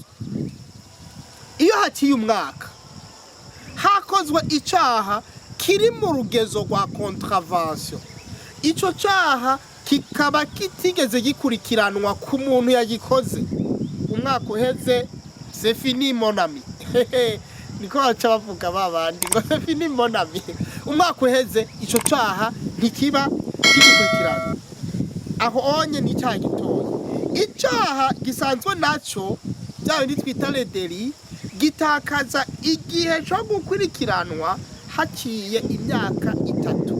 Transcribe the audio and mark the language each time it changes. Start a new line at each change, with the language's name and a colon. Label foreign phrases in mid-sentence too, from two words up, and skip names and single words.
Rundi: Iyo haciye umwaka hakozwe icyaha kiri mu rugezo rwa contravention, icyo cyaha kikaba kitigeze gikurikiranwa ku muntu yagikoze, umwaka uheze
French: c'est fini mon ami.
Rundi: Niko baca bavuga babandi ngo
French: c'est fini mon ami.
Rundi: Umwaka uheze icyo cyaha ntikiba kigikurikirana, aho onye ni icyaha gitoya. Icyaha gisanzwe nacyo bya bindi twita
French: le délit
Rundi: gitakaza igihe cyo gukurikiranwa haciye imyaka 3.